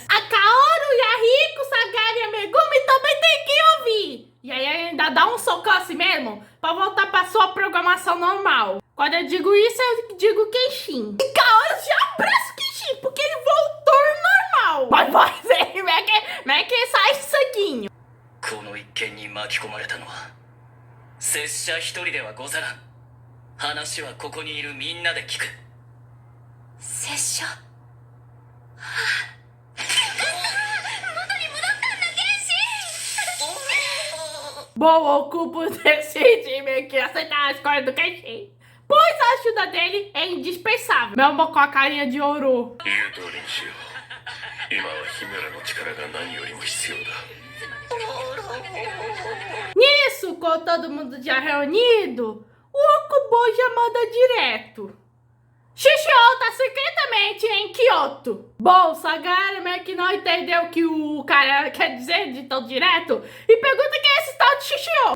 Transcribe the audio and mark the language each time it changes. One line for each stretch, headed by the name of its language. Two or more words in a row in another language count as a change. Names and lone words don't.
Portuguese: A Kaoru, Yahiko, Sagara e a Megumi também tem que ouvir. E aí ainda dá um socão assim mesmo, pra voltar pra sua programação normal. Quando eu digo isso, eu digo Kenshin. E Kaoru já abraça o Kenshin, porque ele voltou normal. Mas vai ver, como é que sai esse sanguinho.
Japanese: この一件に巻き込まれたのは拙者一人ではござらん。話はここにいるみんなで聞く。拙者元に戻ったんだ、剣心。
Portuguese: Bom, o Okubo decide que aceitar a escolha do Kenshin, pois a ajuda dele é indispensável, mesmo com a carinha de Oro.
Japanese: 言う通りにしよう。今はヒメラの力が何よりも必要だ。
Portuguese: Nisso, com todo mundo já reunido, o Okubo já manda direto: Shishio tá secretamente em Kyoto. Bom, Sagara que não entendeu o que o cara quer dizer de tão direto e pergunta quem é esse tal de Shishio.